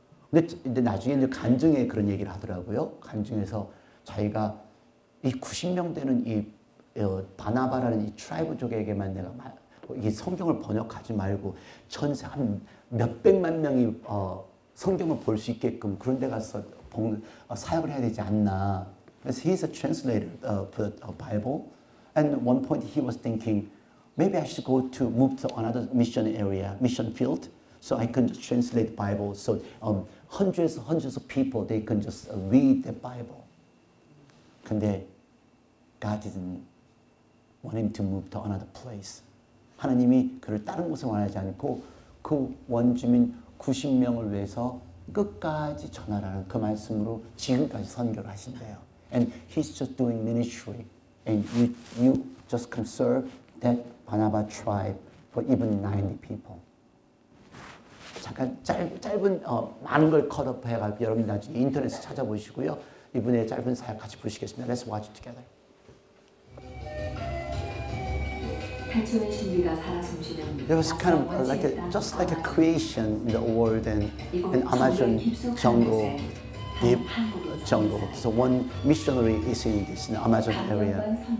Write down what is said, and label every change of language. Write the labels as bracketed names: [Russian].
[Korean] 근데 나중에 이제 간증에 그런 얘기를 하더라고요. 간증에서 자기가 이 90명 되는 이 바나바라는 이 트라이브족에게만 내가 이 성경을 번역하지 말고 전세 한 몇백만 명이 성경을 볼 수 있게끔 그런 데 가서 사역을 해야 되지 않나. [English] 그래서 he's a translator for the Bible. And at one point he was thinking, maybe I should move to another mission area, mission field, so I can just translate the Bible. So hundreds of people, they can just read the Bible. 근데 God didn't want him to move to another place. [Korean] 하나님이 그를 다른 곳에 원하지 않고 그 원주민 90명을 위해서 끝까지 전하라는 그 말씀으로 지금까지 선교를 하신대요. [English] And he's just doing ministry. And you just can serve that Barnabas tribe for even 90 people. [Korean] 잠깐 짧은 많은 걸 컷업 해가지고 여러분 나중에 인터넷에 찾아보시고요. 이분의 짧은 사역 같이 보시겠습니다. Let's watch it together. 태초의 신비가 살아 숨쉬는 [English] It was kind of like just like a creation in the world and in Amazon jungle, deep jungle. So one missionary is in this in the Amazon area.